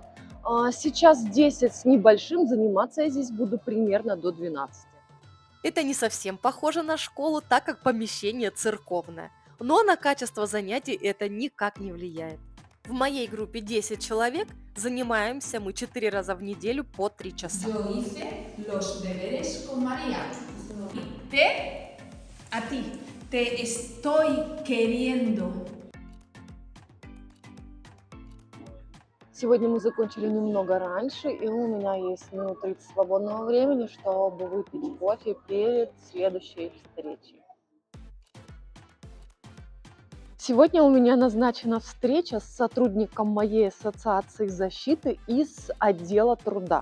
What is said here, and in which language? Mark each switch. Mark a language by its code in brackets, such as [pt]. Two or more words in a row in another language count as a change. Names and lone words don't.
[ru] Сейчас 10 с небольшим, заниматься я здесь буду примерно до 12. Это не совсем похоже на школу, так как помещение церковное. Но на качество занятий это никак не влияет. В моей группе 10 человек, занимаемся мы 4 раза в неделю по 3 часа. [es] Yo hice los deberes con María. A ti, te estoy queriendo. [ru] Сегодня мы закончили немного раньше, и у меня есть минут 30 свободного времени, чтобы выпить кофе перед следующей встречей. Сегодня у меня назначена встреча с сотрудником моей ассоциации защиты из отдела труда.